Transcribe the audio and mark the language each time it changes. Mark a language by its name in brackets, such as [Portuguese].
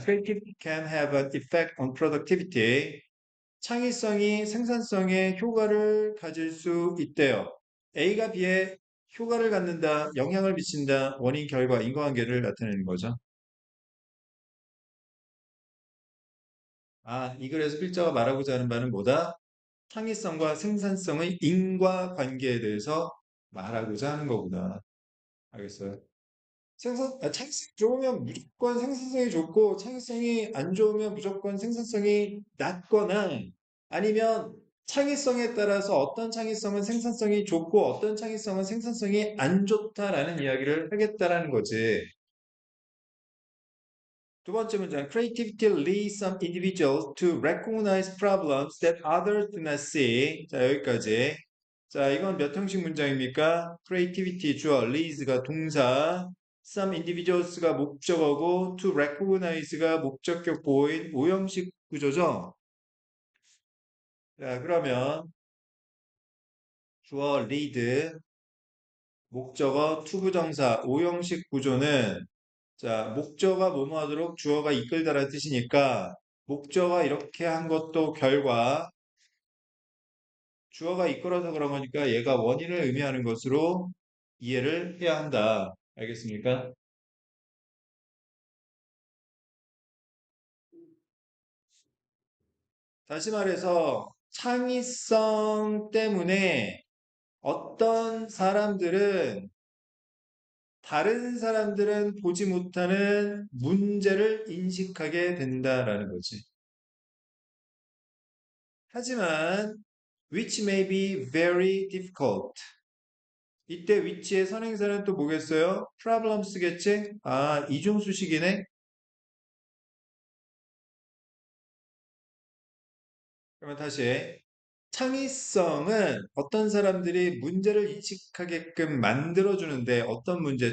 [English] Creativity can have an effect on productivity. [Korean] 창의성이 생산성에 효과를 가질 수 있대요. A가 B에 효과를 갖는다, 영향을 미친다, 원인, 결과, 인과관계를 나타내는 거죠. 아, 이 글에서 필자가 말하고자 하는 바는 뭐다? 창의성과 생산성의 인과관계에 대해서 말하고자 하는 거구나. 알겠어요? 창의성이 좋으면 무조건 생산성이 좋고, 창의성이 안 좋으면 무조건 생산성이 낮거나, 아니면 창의성에 따라서 어떤 창의성은 생산성이 좋고, 어떤 창의성은 생산성이 안 좋다라는 이야기를 하겠다라는 거지. 두 번째 문장. [English] Creativity leads some individuals to recognize problems that others do not see. [Korean] 자, 여기까지. 자, 이건 몇 형식 문장입니까? Creativity 주어, leads가 동사, some individuals가 목적어고, to recognize가 목적격 보호인 5형식 구조죠. 자, 그러면 주어, lead, 목적어, 투부정사, 5형식 구조는 자, 목적어가 뭐뭐 하도록 주어가 이끌다라는 뜻이니까 목적어가 이렇게 한 것도 결과, 주어가 이끌어서 그런 거니까 얘가 원인을 의미하는 것으로 이해를 해야 한다. 알겠습니까? 다시 말해서 창의성 때문에 어떤 사람들은 다른 사람들은 보지 못하는 문제를 인식하게 된다라는 거지. [English] 하지만 which may be very difficult. [Korean] 이때 which의 선행사는 또 뭐겠어요? problems겠지? 아, 이중수식이네? 그러면 다시 창의성은 어떤 사람들이 문제를 인식하게끔 만들어주는데 어떤 문제?